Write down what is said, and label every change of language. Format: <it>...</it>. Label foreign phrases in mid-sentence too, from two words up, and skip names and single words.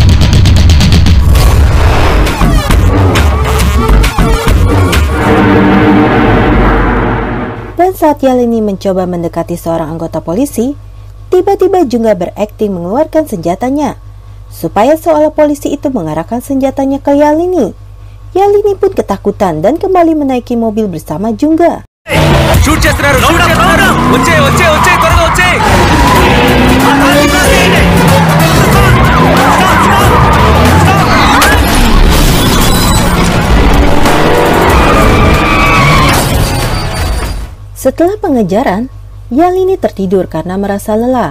<id>Dan saat Yalini mencoba mendekati seorang anggota polisi, tiba-tiba Jungga berakting mengeluarkan senjatanya, supaya seolah polisi itu mengarahkan senjatanya ke Yalini. Yalini pun ketakutan dan kembali menaiki mobil bersama Jungga.</id> <te>Shoot చేస్తున్నారు వచ్చే త్వరగా వచ్చే.</te> <id>Setelah pengejaran, Yalini tertidur karena merasa lelah.</id>